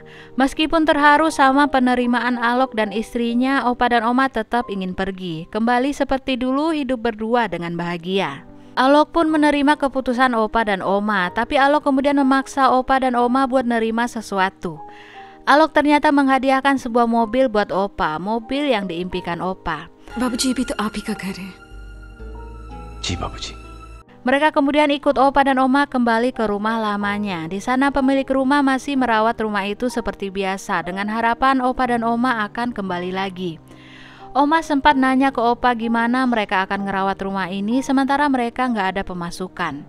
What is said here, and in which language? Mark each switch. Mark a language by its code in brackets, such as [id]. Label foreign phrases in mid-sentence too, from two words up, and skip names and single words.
[id] Meskipun terharu sama penerimaan Alok dan istrinya, Opa dan Oma tetap ingin pergi. Kembali seperti dulu hidup berdua dengan bahagia. Alok pun menerima keputusan Opa dan Oma, tapi Alok kemudian memaksa Opa dan Oma buat nerima sesuatu. Alok ternyata menghadiahkan sebuah mobil buat Opa, mobil yang diimpikan Opa. [hi] बाबूजी अभी तो आप ही का घर है. जी बाबूजी. [id] Mereka kemudian ikut Opa dan Oma kembali ke rumah lamanya. Di sana pemilik rumah masih merawat rumah itu seperti biasa dengan harapan Opa dan Oma akan kembali lagi. Oma sempat nanya ke Opa gimana mereka akan ngerawat rumah ini sementara mereka nggak ada pemasukan.